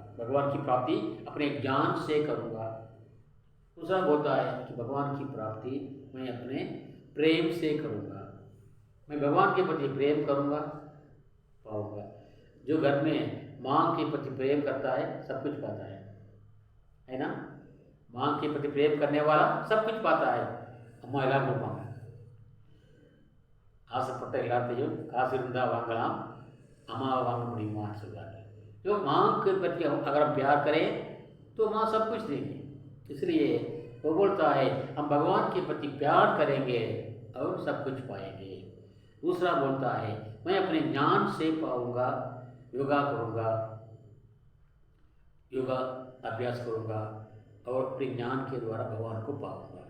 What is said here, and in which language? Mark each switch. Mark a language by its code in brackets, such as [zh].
[hi] भगवान की प्राप्ति अपने ज्ञान से करूँगा। दूसरा बोलता है कि भगवान की प्राप्ति मैं अपने प्रेम से करूँगा। मैं भगवान के प्रति प्रेम करूँगा, पाऊँगा। जो घर में माँ के प्रति प्रेम करता है सब कुछ पाता है ना। माँ के प्रति प्रेम करने वाला सब कुछ पाता है। [ta] अम्मा எல்லாம் கொடுப்பாங்க, ஆசைப்பட்ட எல்லாத்தையும் காசு இருந்தால் வாங்கலாம், அம்மாவை வாங்க முடியுமான்னு சொல்லுவாங்க। [hi] जो माँ के प्रति अगर हम प्यार करें तो माँ सब कुछ देगी। इसलिए वो बोलता है हम भगवान के प्रति प्यार करेंगे और सब कुछ पाएंगे। दूसरा बोलता है मैं अपने ज्ञान से पाऊँगा, योगा करूँगा, योगा अभ्यास करूँगा और अपने ज्ञान के द्वारा भगवान को पाऊँगा।